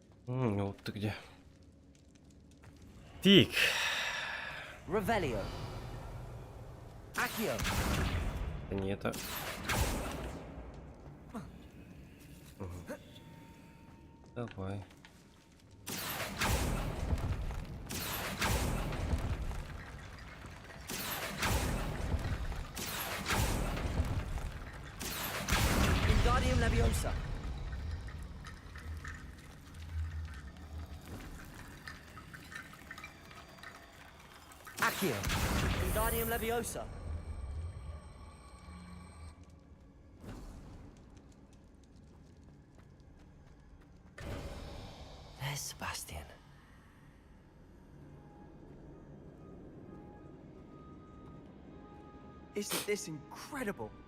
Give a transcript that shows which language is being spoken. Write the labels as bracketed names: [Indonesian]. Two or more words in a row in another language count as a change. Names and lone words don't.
[Russian] Вот ты где. Тик. Revelio. Accio. Не это. Давай. Wingardium Leviosa. Accio. Wingardium Leviosa. [English] There's Sebastian. Isn't this incredible?